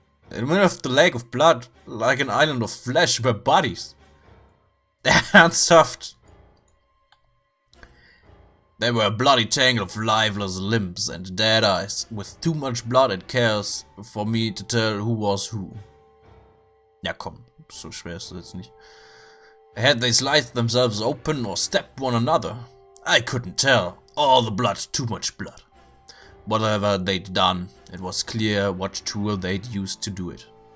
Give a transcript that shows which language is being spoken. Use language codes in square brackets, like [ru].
[en] In the middle of the lake of blood, like an island of flesh, were bodies. [de] Ernsthaft. [en] They were a bloody tangle of lifeless limbs and dead eyes, with too much blood and chaos for me to tell who was who. [de] Ja komm, so schwer ist das jetzt nicht. [en] Had they sliced themselves open or stabbed one another? I couldn't tell. All the blood, too much blood. Whatever they'd done, it was clear what tool they'd used to do it.